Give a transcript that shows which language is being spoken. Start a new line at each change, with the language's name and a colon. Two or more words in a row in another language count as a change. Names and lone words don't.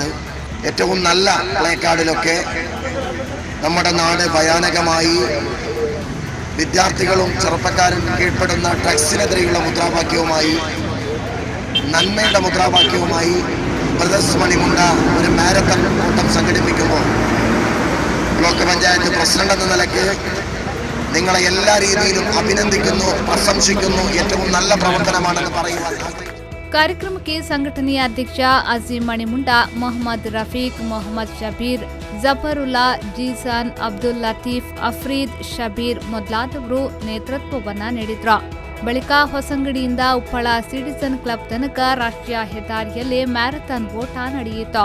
Malayalam: ഏറ്റവും നല്ല പ്ലേ കാർഡിലൊക്കെ നമ്മുടെ നാട് ഭയാനകമായി വിദ്യാർത്ഥികളും ചെറുപ്പക്കാരും കീഴ്പ്പെടുന്ന ഡ്രഗ്സിനെതിരെയുള്ള മുദ്രാവാക്യവുമായി നന്മയുടെ മുദ്രാവാക്യവുമായി ബ്രദേഴ്സ് മണിമുണ്ട ഒരു മാരത്തൺ ഓട്ടം സംഘടിപ്പിക്കുമ്പോൾ ബ്ലോക്ക് പഞ്ചായത്ത് പ്രസിഡന്റ് എന്ന നിലയ്ക്ക് നിങ്ങളെ എല്ലാ രീതിയിലും അഭിനന്ദിക്കുന്നു, പ്രശംസിക്കുന്നു. ഏറ്റവും നല്ല പ്രവർത്തനമാണെന്ന് പറയുവാൻ.
Kannada: ಕಾರ್ಯಕ್ರಮಕ್ಕೆ ಸಂಘಟನೆಯ ಅಧ್ಯಕ್ಷ ಅಜೀಂ ಮಣಿಮುಂಡ, ಮೊಹಮ್ಮದ್ ರಫೀಕ್, ಮೊಹಮ್ಮದ್ ಶಬೀರ್, ಜಫರುಲ್ಲಾ, ಜೀಸಾನ್, ಅಬ್ದುಲ್ ಲತೀಫ್, ಅಫ್ರೀದ್, ಶಬೀರ್ ಮೊದಲಾದವರು ನೇತೃತ್ವವನ್ನು ನೀಡಿದ್ರು. ಬಳಿಕ ಹೊಸಂಗಡಿಯಿಂದ ಉಪ್ಪಳ ಸಿಟಿಸನ್ ಕ್ಲಬ್ ತನಕ ರಾಷ್ಟ್ರೀಯ ಹೆದ್ದಾರಿಯಲ್ಲಿ ಮ್ಯಾರಥಾನ್ ಓಟ ನಡೆಯಿತು.